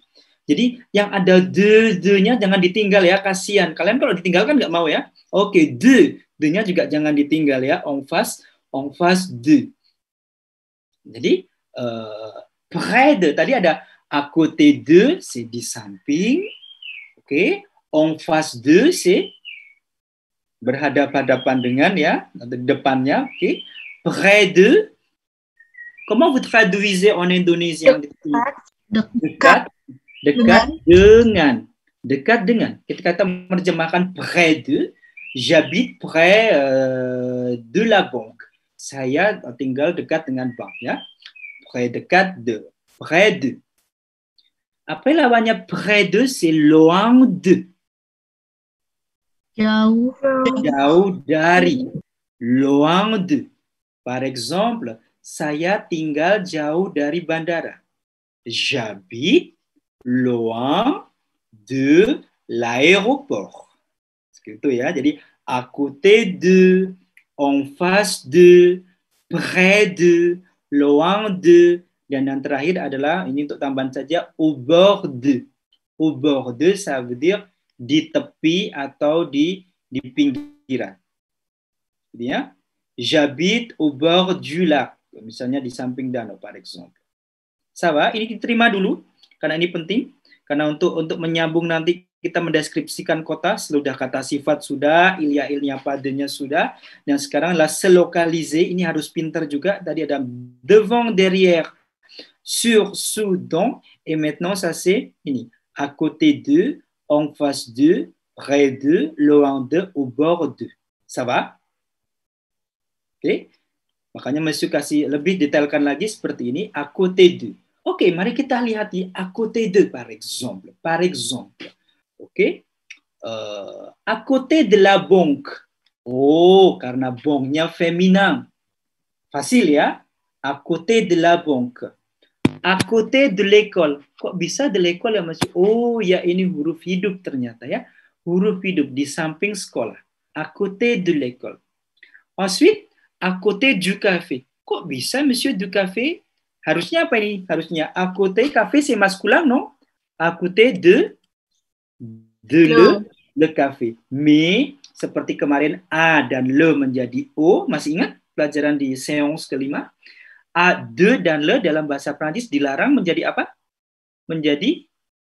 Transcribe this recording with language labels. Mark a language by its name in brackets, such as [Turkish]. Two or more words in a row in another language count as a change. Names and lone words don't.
[Indonesian] Jadi yang ada de-nya jangan ditinggal ya, kasihan. Kalian kalau ditinggal kan nggak mau ya. Oke, de-nya juga jangan ditinggal ya, [French] en face de. Jadi près de, [Indonesian] tadi ada [French] à côté de, c'est [Indonesian] di samping. Oke, [French] en face de, c'est [Indonesian] berhadapan-hadapan dengan ya, di depannya. Oke, [French] près de. Comment vous traduisez en indonésien? [Indonesian] Dekat dengan. Ketika kita menerjemahkan [French] près de, j'habite près de la banque. [Indonesian] Saya tinggal dekat dengan bank ya. [French] Dekat de. Près de. Après lawannya près de, c'est loin de. [Indonesian] Jauh dari. [French] Loin de. Par exemple, [Indonesian] saya tinggal jauh dari bandara. [French] J'habite loin de l'aéroport. [Indonesian] Seperti itu ya. Jadi [French] à côté de, en face de, près de, loin de, [Indonesian] dan yang terakhir adalah ini untuk tambahan saja [French] au bord de. Au bord de, ça veut dire [Indonesian] di tepi atau di pinggiran. Jadi ya, [French] j'habite au bord du lac. [Indonesian] Misalnya di samping danau, [French] par exemple. Ça va? [Indonesian] Ini diterima dulu, karena ini penting. Karena untuk menyambung nanti kita mendeskripsikan kota, sudah kata sifat sudah, ilya padanya sudah, dan sekarang [French] la se localiser, [Indonesian] ini harus pintar juga. Tadi ada [French] devant, derrière, sur, sous, dans, et maintenant ça c'est ini, à côté de, en face de, près de, loin de, au bord de. Ça va? [Indonesian] Oke. Makanya Monsieur kasih lebih detailkan lagi seperti ini, [French] à côté de. [Indonesian] Oke, mari kita lihat di [French] à côté de, par exemple. Par exemple. Oke. À côté de la banque. [Indonesian] Oh, karena banknya feminin. Fasil ya. [French] À côté de la banque. À côté de l'école. [Indonesian] Kok bisa [French] de l'école [Indonesian] ya Monsieur? Oh, ya ini huruf hidup ternyata ya. Huruf hidup di samping sekolah. [French] À côté de l'école. Ensuite, à côté du café. [Indonesian] Kok bisa, [French] monsieur, du café? [Indonesian] Harusnya apa ini? [French] Harusnya à côté, café c'est masculin, non? À côté de le café. Mais, [Indonesian] seperti kemarin A dan le menjadi O, masih ingat pelajaran di séance kelima? [French] A, de, [Indonesian] dan le dalam bahasa Prancis dilarang menjadi apa?